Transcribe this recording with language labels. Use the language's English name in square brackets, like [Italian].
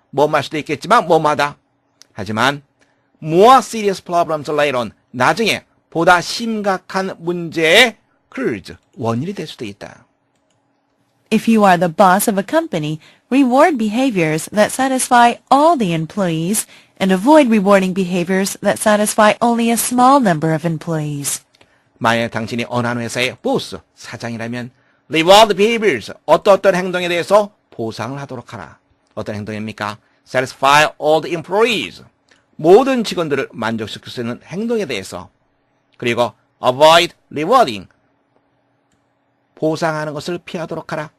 [Korean] 뭐할 수도 있겠지만, 뭐하다. 하지만, [English] more serious problems later on, [Korean] 나중에 보다 심각한 문제의 cause, 원인이 될 수도 있다. [English] If you are the boss of a company, reward behaviors that satisfy all the employees and avoid rewarding behaviors that satisfy only a small number of employees. [Korean] 만약 당신이 어느 한 회사의 보스, 사장이라면 [English] reward behaviors, [Korean] 어떤 행동에 대해서 보상을 하도록 하라. 어떤 행동입니까? [English] satisfy all the employees, [Korean] 모든 직원들을 만족시킬 수 있는 행동에 대해서. 그리고 [English] avoid rewarding, [Korean] 보상하는 것을 피하도록 하라.